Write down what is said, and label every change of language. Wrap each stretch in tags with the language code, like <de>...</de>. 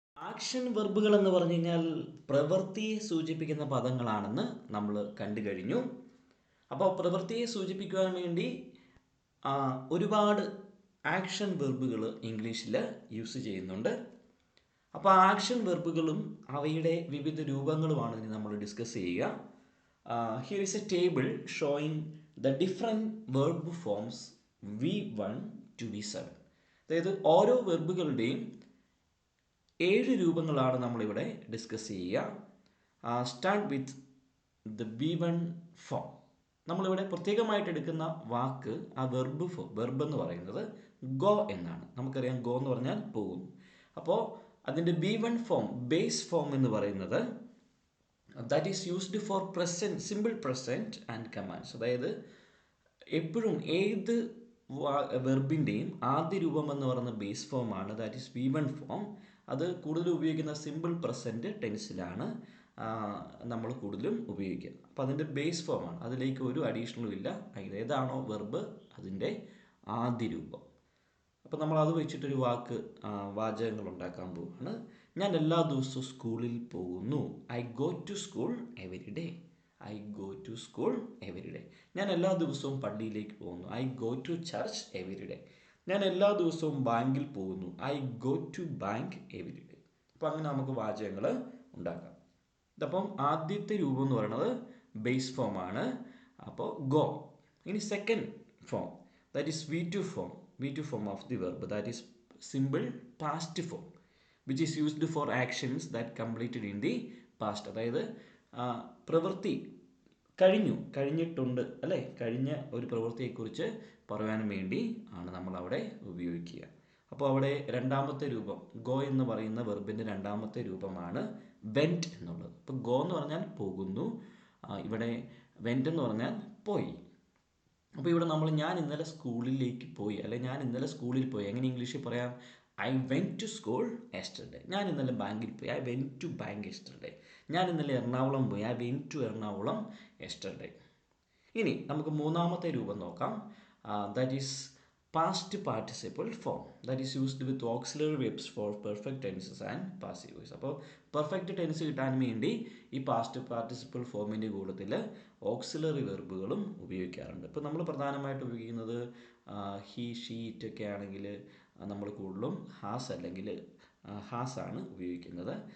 <ml>Action വെർബുകൾ എന്ന് പറഞ്ഞു കഴിഞ്ഞാൽ പ്രവൃത്തിയെ സൂചിപ്പിക്കുന്ന പദങ്ങളാണെന്ന് നമ്മൾ കണ്ടു കഴിഞ്ഞു. അപ്പോൾ പ്രവൃത്തിയെ സൂചിപ്പിക്കുവാൻ വേണ്ടി ഒരുപാട് ആക്ഷൻ വെർബുകൾ ഇംഗ്ലീഷിൽ യൂസ് ചെയ്യുന്നുണ്ട്. അപ്പോൾ ആക്ഷൻ വെർബുകളും അവയുടെ വിവിധ രൂപങ്ങളുമാണ് ഇനി നമ്മൾ ഡിസ്കസ് ചെയ്യുക.</ml> <en>Here is a table showing the different verb forms V1 to V7.</en> <ml>അതായത് ഓരോ വെർബുകളുടെയും 7 രൂപങ്ങളാണ് നമ്മളിവിടെ ഡിസ്കസ് ചെയ്യുക.</ml> <en>Start with the V1 form.</en> <ml>നമ്മളിവിടെ പ്രത്യേകമായിട്ട് എടുക്കുന്ന വാക്ക്, ആ വെർബ് എന്ന് പറയുന്നത് ഗോ എന്നാണ്. നമുക്കറിയാം, ഗോ എന്ന് പറഞ്ഞാൽ പോകുന്നു. അപ്പോൾ അതിൻ്റെ B1 ഫോം, ബേസ് ഫോം എന്ന് പറയുന്നത്</ml> <en>that is used for present, simple present and commands.</en> <ml>അതായത് എപ്പോഴും ഏത് വെർബിൻ്റെയും ആദ്യ രൂപം എന്ന് പറയുന്ന ബേസ് ഫോമാണ്,</ml> <en>That is V1 form.</en> <ml>അത് കൂടുതൽ ഉപയോഗിക്കുന്ന സിമ്പിൾ പ്രസൻറ്റ് ടെൻസിലാണ് നമ്മൾ കൂടുതലും ഉപയോഗിക്കുക. അപ്പോൾ അതിൻ്റെ ബേസ് ഫോമാണ്, അതിലേക്ക് ഒരു അഡീഷണലും ഇല്ല. ഏതാണോ വെർബ് അതിൻ്റെ ആദ്യ രൂപം. അപ്പോൾ നമ്മൾ അത് വെച്ചിട്ടൊരു വാചകങ്ങൾ ഉണ്ടാക്കാൻ പോവുകയാണ്. ഞാൻ എല്ലാ ദിവസവും സ്കൂളിൽ പോകുന്നു.</ml> <en>I go to school every day. I go to school every day.</en> <ml>ഞാൻ എല്ലാ ദിവസവും പള്ളിയിലേക്ക് പോകുന്നു.</ml> <en>I go to church every day.</en> <ml>ഞാൻ എല്ലാ ദിവസവും ബാങ്കിൽ പോകുന്നു.</ml> <en>I go to bank every day.</en> <ml>അപ്പോൾ അങ്ങനെ നമുക്ക് വാചകങ്ങൾ ഉണ്ടാക്കാം. ഇതപ്പം ആദ്യത്തെ രൂപം എന്ന് പറയുന്നത് ബേസ് ഫോമാണ്, അപ്പോൾ ഗോ.</ml> <en>ഇനി second form, that is V2 form. V2 form of the verb, that is simple past form, which is used for actions that completed in the past.</en> <ml>അതായത് പ്രവൃത്തി കഴിഞ്ഞിട്ടുണ്ട് അല്ലേ, കഴിഞ്ഞ ഒരു പ്രവൃത്തിയെക്കുറിച്ച് പറയാൻ വേണ്ടി ആണ് നമ്മളവിടെ ഉപയോഗിക്കുക. അപ്പോൾ അവിടെ രണ്ടാമത്തെ രൂപം, ഗോ എന്ന് പറയുന്ന വെർബിൻ്റെ രണ്ടാമത്തെ രൂപമാണ് വെൻറ്റ് എന്നുള്ളത്. അപ്പോൾ ഗോ എന്ന് പറഞ്ഞാൽ പോകുന്നു, ഇവിടെ വെൻറ്റ് എന്ന് പറഞ്ഞാൽ പോയി. അപ്പോൾ ഇവിടെ ഞാൻ ഇന്നലെ സ്കൂളിലേക്ക് പോയി, അല്ലെ ഞാൻ ഇന്നലെ സ്കൂളിൽ പോയി. എങ്ങനെ ഇംഗ്ലീഷിൽ പറയാം?</ml> <en>I went to school yesterday.</en> <ml>ഞാൻ ഇന്നലെ ബാങ്കിൽ പോയി.</ml> <en>I went to bank yesterday.</en> <ml>ഞാൻ ഇന്നലെ എറണാകുളം പോയി.</ml> <en>I went to Ernakulam yesterday.</en> <ml>ഇനി നമുക്ക് മൂന്നാമത്തെ രൂപം നോക്കാം.</ml> <en>That is past participle form that is used with auxiliary verbs for perfect tenses and passive voice.</en> <ml>അപ്പോൾ പെർഫെക്റ്റ് ടെൻസ് കിട്ടാൻ വേണ്ടി ഈ പാസ്റ്റ് പാർട്ടിസിപ്പിൾ ഫോമിൻ്റെ കൂട്ടത്തിൽ ഓക്സിലറി വെർബുകളും ഉപയോഗിക്കാറുണ്ട്. ഇപ്പോൾ നമ്മൾ പ്രധാനമായിട്ട് ഉപയോഗിക്കുന്നത് ഹി ഷീ ഇറ്റൊക്കെ ആണെങ്കിൽ നമ്മൾ കൂടുതലും ഹാസ് അല്ലെങ്കിൽ ഹാസ് ആണ് ഉപയോഗിക്കുന്നത്.</ml>